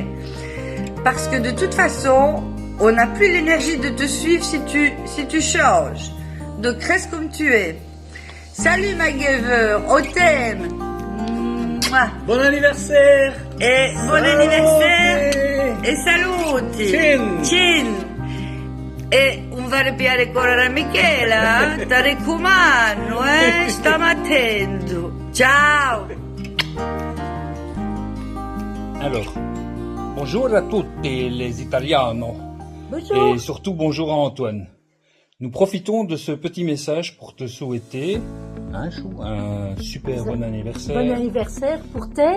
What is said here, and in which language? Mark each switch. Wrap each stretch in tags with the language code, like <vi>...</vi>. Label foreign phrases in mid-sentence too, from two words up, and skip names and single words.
<fr>Parce que de toute façon, on n'a plus l'énergie de te suivre si tu changes. Donc reste comme tu es. Salut ma gueuveur, on t'aime. Mouah. Bon anniversaire. Et bon anniversaire.</fr> <it>E saluti. Cin. E un vero piacere a Michela. Ti raccomando, stiamo attento. Ciao.</it> <fr>Alors, bonjour à tutti les Italianos. Bonjour. Et surtout bonjour à Antoine. Nous profitons de ce petit message pour te souhaiter un super bon anniversaire. Bon anniversaire pour tes...</fr>